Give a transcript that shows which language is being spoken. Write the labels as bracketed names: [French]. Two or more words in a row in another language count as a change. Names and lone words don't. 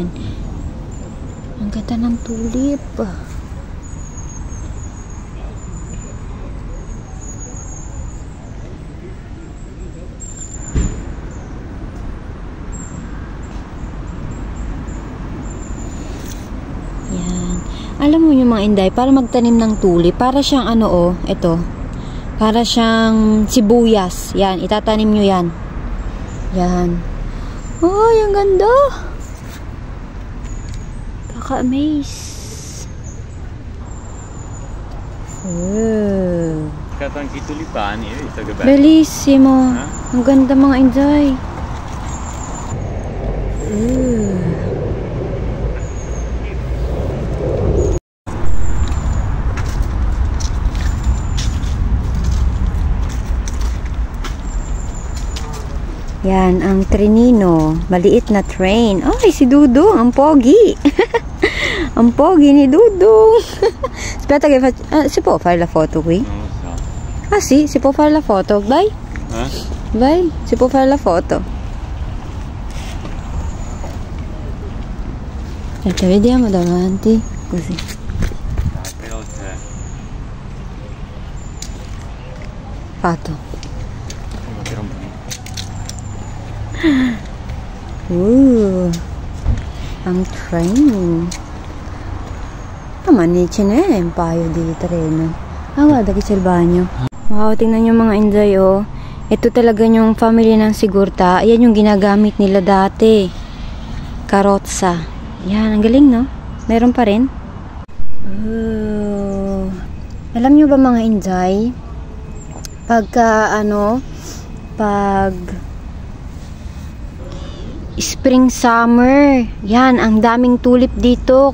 [Filipino] Ang ganda ng tulip. Yan. Alam mo yung mga Inday, para magtanim ng tulip, para siyang ano oh, ito. Para siyang sibuyas. Yan, itatanim nyo yan. Yan. Oh, ang ganda. Kaka-amaze. Oh. [Italian] Ho anche i tulipani, hai visto che bello? Bellissimo. [Filipino] Ang ganda mga Inday. Yan, ang Trenino. Maliit na train. Ay, si Dudong. Ang pogi. Ang pogi ni Dudong. [Italian] Aspetta che faccio... si può fare la foto qui? Non lo so. Ah sì, si può fare la foto. Vai. Vai, si può fare la foto. Aspetta, vediamo davanti. Così. Veloce. Fatto. [Filipino] Ang train. Naman, [Italian] ce n'è un paio di treno. Ah, guarda che c'è il bagno. [Filipino] Wow, tingnan nyo mga Inday, oh. Ito talaga yung family ng Sigurta. Ayan yung ginagamit nila dati. Karotsa. Yan, ang galing, no? Meron pa rin. Oh. Alam nyo ba mga Inday, pagka, pag spring, summer, yan, ang daming tulip dito.